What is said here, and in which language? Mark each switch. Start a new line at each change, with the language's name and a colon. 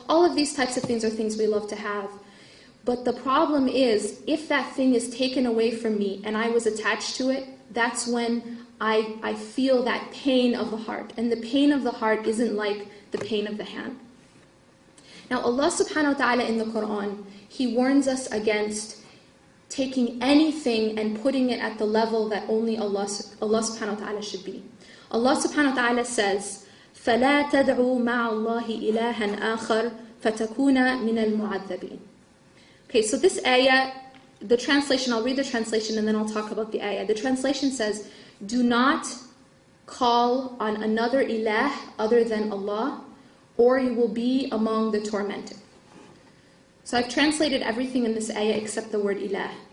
English: All of these types of things are things we love to have. But the problem is, if that thing is taken away from me and I was attached to it, that's when I feel that pain of the heart. And the pain of the heart isn't like the pain of the hand. Now Allah subhanahu wa ta'ala in the Quran, He warns us against taking anything and putting it at the level that only Allah subhanahu wa ta'ala should be.
Arabic: Allah subhanahu wa ta'ala says, فَلَا تَدْعُوا مَعَ اللَّهِ إِلَهًا آخَرَ فَتَكُونَ مِنَ الْمُعَذَّبِينَ.
English: Okay, so this ayah, the translation, I'll read the translation and then I'll talk about the ayah. The translation says, do not call on another ilah other than Allah, or you will be among the tormented. So I've translated everything in this ayah except the word ilah.